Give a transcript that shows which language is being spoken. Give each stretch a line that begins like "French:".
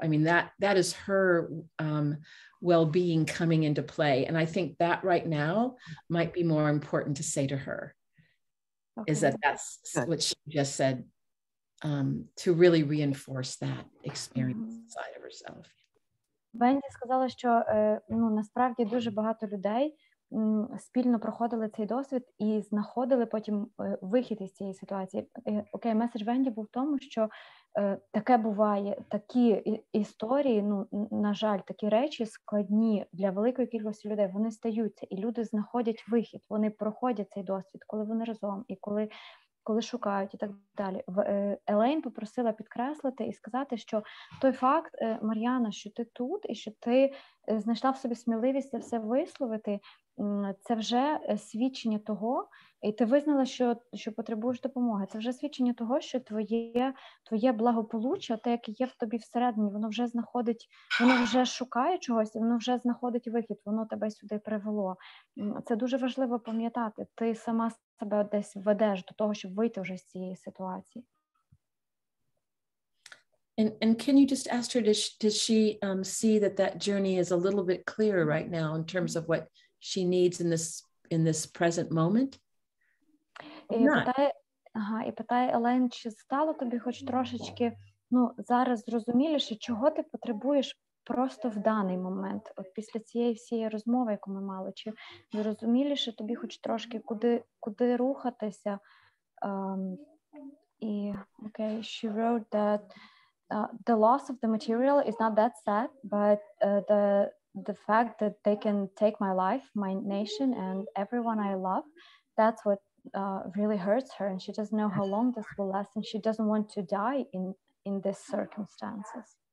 English: I mean, that is her well-being coming into play. And I think that right now might be more important to say to her. Okay. Is that's what she just said, to really reinforce that experience inside of herself.
Ukrainian: Венді сказала, що насправді дуже багато людей спільно проходили цей досвід і знаходили потім вихід із цієї ситуації. Окей, меседж Венді був в тому, що таке буває, такі історії, на жаль, такі речі складні для великої кількості людей, вони стаються, і люди знаходять вихід, вони проходять цей досвід, коли вони разом, і коли шукають і так далі. Елейн попросила підкреслити і сказати, що той факт, Мар'яна, що ти тут і що ти знайшла в собі сміливість це все висловити, це вже свідчення того, і ти визнала, що потребуєш допомоги. Це вже свідчення того, що твоє благополуччя, те, яке є в тобі всередині, воно вже знаходить, воно вже шукає чогось, і воно вже знаходить вихід, воно тебе сюди привело. Це дуже важливо пам'ятати. Ти сама себе десь ведеш до того, щоб вийти вже з цієї ситуації.
English: And can you just ask her, does she see that journey is a little bit clearer right now in terms of what she needs in this present moment?
Ukrainian: І питає Елейн, чи стало тобі хоч трошечки, зараз зрозуміліше, чого ти потребуєш просто в даний момент, от після цієї всієї розмови, яку ми мали, чи зрозуміліше тобі хоч трошки, куди рухатися.
English: І, she wrote that the loss of the material is not that sad, but the fact that they can take my life, my nation, and everyone I love, that's what really hurts her, and she doesn't know how long this will last, and she doesn't want to die in these circumstances.